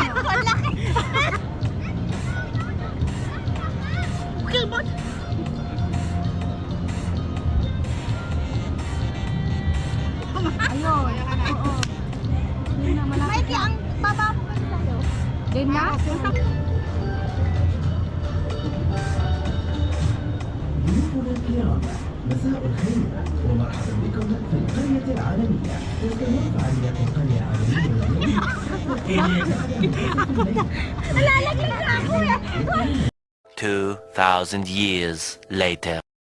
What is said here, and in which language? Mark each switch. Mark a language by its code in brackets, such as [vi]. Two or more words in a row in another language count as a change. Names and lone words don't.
[tl] Okay ba? Ayun. Oo. Yun na, malapit Mikey, ang baba ko pa sa'yo. Game na? [ar] ضيوفنا الكرام مساء الخير ومرحبا بكم في القرية العالمية. تستمر فعاليات القرية العالمية [tl] Nalalaglag na ako eh. [en] 2,000 years later.